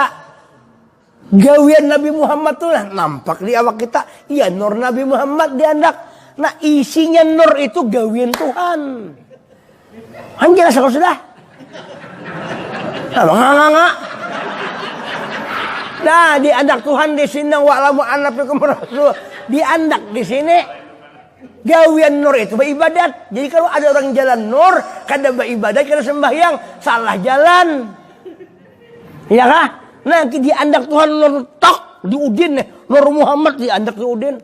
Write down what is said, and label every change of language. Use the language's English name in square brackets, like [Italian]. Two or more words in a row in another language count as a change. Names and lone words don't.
[Banjar] Gawian Nabi Muhammad tuh nampak di awak kita. Iya, nur Nabi Muhammad di andak. Nah, isinya nur itu gawian Tuhan. Anjir kalau sudah. Enggak. Nah, di andak Tuhan di sini [Arabic] واعلموا أن فيكم رسول. [Banjar] Di andak di sini gawian nur itu beribadat. Jadi kalau ada orang jalan nur, kada beribadat, kada sembahyang, salah jalan. Iya kah? Nah, di andak Tuhan nur tok di udin nih, nur Muhammad di andak di udin.